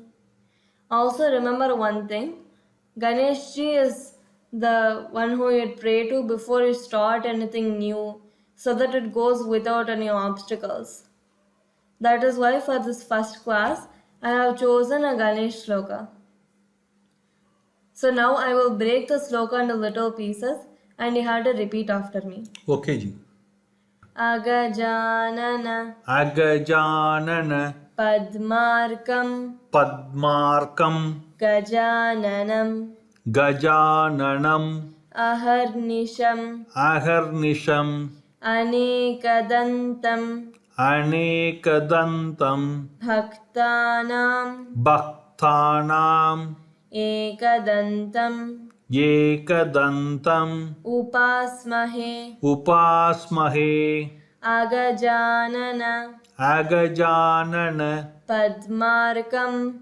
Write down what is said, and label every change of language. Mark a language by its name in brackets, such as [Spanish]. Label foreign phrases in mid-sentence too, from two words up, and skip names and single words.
[English] Also remember one thing, Ganesh ji is the one who you pray to before you start anything new so that it goes without any obstacles. That is why for this first class I have chosen a Ganesh sloka. So now I will break the sloka into little pieces and you have to repeat after me. Okay, ji. [Sanskrit] Agajanana Agajanana Padmarkam Padmarkam Gajananam Gajananam Aharnisham Aharnisham Anekadantam Anekadantam Bhaktanam Bhaktanam Ekadantam Ekadantam Upasmahe Upasmahe Agajanana Agajanana Padmarkam